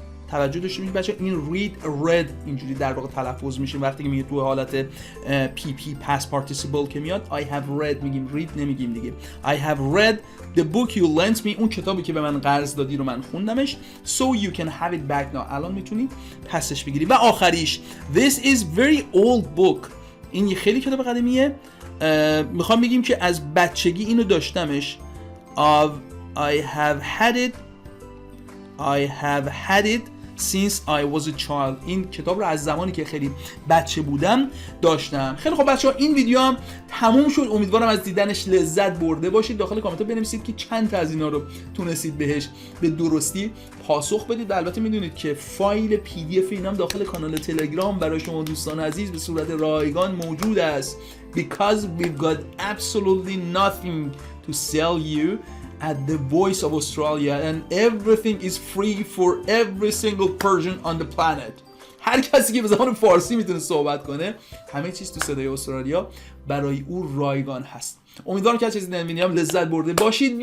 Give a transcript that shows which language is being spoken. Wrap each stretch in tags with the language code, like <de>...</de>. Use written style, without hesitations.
<fa>توجه داشته باشید بچه، این read اینجوری در واقع تلفظ میشه وقتی که میگه تو حالت PP past participle که میاد.</fa> <en>I have read</en> <fa>میگیم،</fa> <en>read</en> <fa>نمیگیم دیگه.</fa> <en>I have read the book you lent me.</en> <fa>اون کتابی که به من قرض دادی رو من خوندمش.</fa> <en>so you can have it back now.</en> <fa>الان میتونی پسش بگیری. و آخریش</fa> <en>this is very old book.</en> <fa>این یه خیلی کتاب قدیمیه. میخوام بگیم که از بچگی اینو داشتمش.</fa> <en>I have had it since I was a child.</en> <fa>این کتاب رو از زمانی که خیلی بچه بودم داشتم. خیلی خب بچه‌ها، این ویدیو هم تموم شد. امیدوارم از دیدنش لذت برده باشید. داخل کامنت بنویسید که چند تا از اینا رو تونستید بهش به درستی پاسخ بدید. و البته میدونید که فایل PDF اینم داخل کانال تلگرام برای شما دوستان عزیز به صورت رایگان موجود است.</fa> <en>because we've got absolutely nothing to sell you at the Voice of Australia and everything is free for every single person on the planet.</en> <fa>هر کسی که به زبان فارسی میتونه صحبت کنه، همه چیز تو صدای استرالیا برای او رایگان هست. امیدوارم که از چیزی دیدن ویدیو هم لذت برده باشید.</fa>